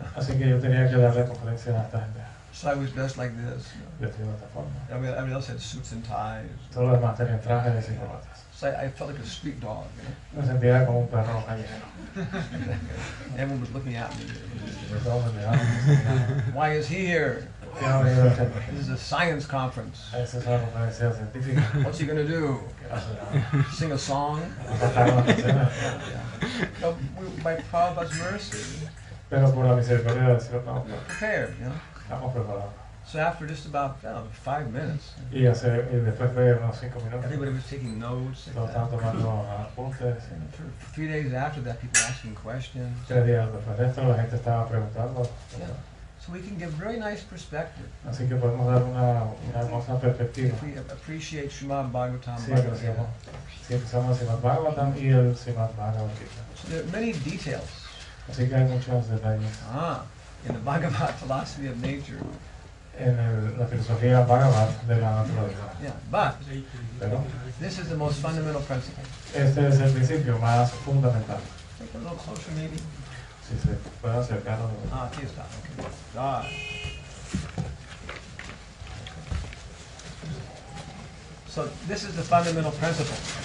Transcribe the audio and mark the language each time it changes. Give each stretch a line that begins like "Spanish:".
Spanish: Así que yo tenía que darle conferencia a esta gente.
English: So I was dressed like this.
Spanish: Vestido de esta forma.
English: Everybody else had suits and ties.
Spanish: Todos los demás tenían trajes y corbatas.
English: So I felt like a street dog.
Spanish: Me sentía como un perro callejero.
English: Everyone was looking at me.
Spanish: Todos me miraban.
English: Why is he here?
Spanish: ¿Qué ha venido a hacer?
English: This is a science conference.
Spanish: Esa es una conferencia científica.
English: What's he going to do? Sing a song?
Spanish: Cantar una canción.
English: So by Prabhupada's mercy,
Spanish: Pero por la misericordia del Señor estamos
English: prepared,
Spanish: estamos preparados.
English: So after just about 5 minutes,
Spanish: Y después de unos 5 minutos,
English: everybody was taking notes.
Spanish: todos estaban tomando apuntes.
English: And for 3 days after that, people were asking questions.
Spanish: 3 días después de esto, la gente estaba preguntando.
English: Yeah. So we can give very nice perspective.
Spanish: Así que podemos dar una hermosa perspectiva.
English: If we appreciate Srimad Bhagavatam,
Spanish: Sí, empezamos el Srimad Bhagavatam y el Srimad Bhagavad Gita.
English: So there are many details.
Spanish: Así que hay muchos detalles.
English: In the Bhagavad philosophy of nature,
Spanish: filosofía van a hablar de la naturaleza.
English: Yeah, but
Spanish: Pero
English: this is the most fundamental principle.
Spanish: este es el principio más fundamental.
English: Take a little closer, maybe.
Spanish: Si se puede acercar. Aquí está.
English: Okay.
Spanish: Ah.
English: So this is the fundamental principle.